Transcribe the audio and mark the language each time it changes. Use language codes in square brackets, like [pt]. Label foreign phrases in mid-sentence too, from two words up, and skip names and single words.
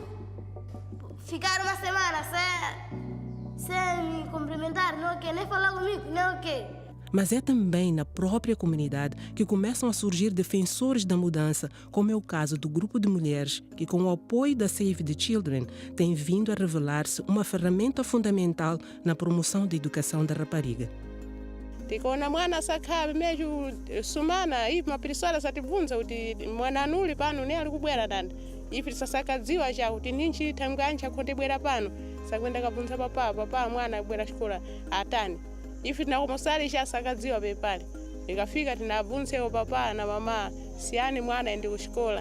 [pt] Ficar uma semana sem me cumprimentar, não quer nem falar comigo, não quer. Mas é também na própria comunidade que começam a surgir defensores da mudança, como é o caso do grupo de mulheres que, com o apoio da Save the Children, tem vindo a revelar-se uma ferramenta fundamental na promoção da educação da rapariga. [nyu] Tikona mwana sakhabe meju sumana ipi mapiriswala satibvunza kuti mwana anuli pano ne ali kubwera danda ipi tisasakadziwa cha kuti ninchi thanganja khotebwera pano sakwenda kabvunza papa mwana abwera xikola atani ifi tinakomosali chasakadziwa pepale ikafika tinabvunsewo papa na mama siyani mwana ende kuxikola